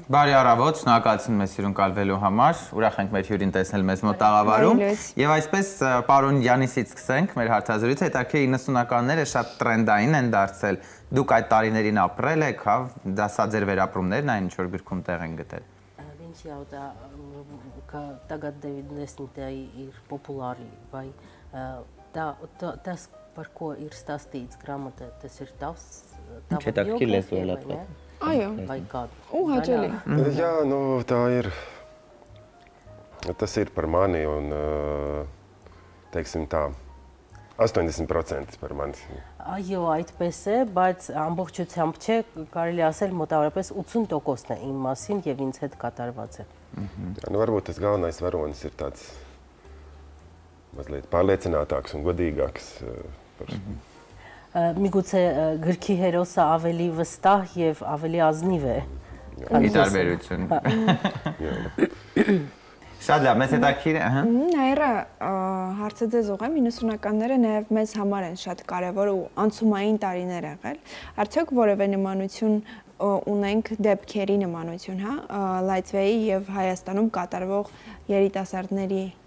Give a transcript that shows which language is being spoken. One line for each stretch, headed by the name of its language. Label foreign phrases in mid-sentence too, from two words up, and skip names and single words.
Armenian: Բարի առավոտ, շնորհակալություն մեզ հյուրին կալվելու համար, ուրախ ենք մեր հյուրին տեսնել մեզ մոտ տաղավարում։ Եվ այսպես պարոն Յանիսից սկսենք մեր հարցազրույցը, հետաքրքիր 90-ականները շատ տրենդային են դարձել։ Դուք այդ տարիներին ապրել եք, հա, դա սա ձեր վերապրումներն այն ինչ որ գրքում տեղ են գտել։
Latvian: Тогда ir populāri, vai tas, par ko ir stāstīts grāmatā, tas ir tavs biogrāfija, vai kādu? Jā, nu tā ir, tas ir par mani un, teiksim tā, 80% par mani.
Armenian: Այո, այդպես է, բայց ամբողջությամբ չէ, կարելի ասել մոտավորապես 80%-ն է իմ մասին եւ ինձ հետ կատարված է։
Latvian: Nu, varbūt tas galvenais varonis ir tāds mazliet pārliecinātāks un godīgāks.
Armenian: Միգուցե գրքի հերոսը ավելի վստահ եւ ավելի ազնիվ է։ Ի տարբերություն։ Շատ լավ, մեզ հետաքրքիր է, ահա։ Նաիրա, հարցը ձեզ ուղղեմ, 90-ականները նաև մեզ համար են շատ կարևոր ու անցումային տարիներ եղել։ Արդյոք որևէ նմանություն ունենք դեպքերի նմանություն, հա, Լայթվեի եւ Հայաստանում կատարվող երիտասարդների։